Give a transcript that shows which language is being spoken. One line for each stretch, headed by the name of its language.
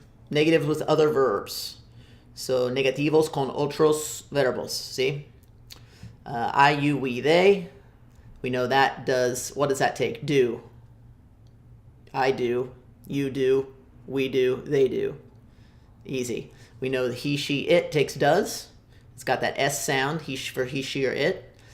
English: Negative with other verbs.
Spanish: So, negativos con otros verbos.
English: See? I, you, we, they. We know that does, what does that take? Do. I do. You do. We do. They do. Easy. We know the he, she, it takes does. It's got that S sound for he, she, or it.